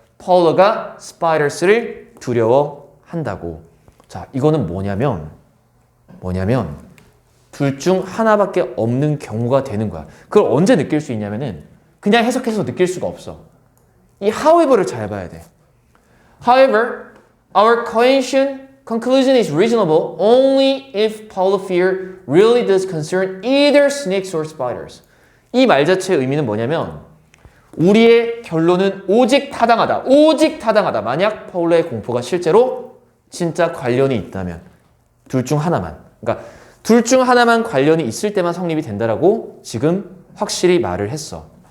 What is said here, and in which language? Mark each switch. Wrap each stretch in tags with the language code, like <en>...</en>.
<ko>파울러가 spiders를 두려워한다고. 자, 이거는 뭐냐면 둘 중 하나밖에 없는 경우가 되는 거야. 그걸 언제 느낄 수 있냐면은 그냥 해석해서 느낄 수가 없어. 이 however를 잘 봐야 돼.</ko> <en>However, our conclusion is reasonable only if Paulo fear really does concern either snakes or spiders.</en> <ko>이 말 자체의 의미는 뭐냐면 우리의 결론은 오직 타당하다. 만약 파울로의 공포가 실제로 진짜 관련이 있다면 둘 중 하나만. 그러니까 둘 중 하나만 관련이 있을 때만 성립이 된다라고 지금 확실히 말을 했어.</ko>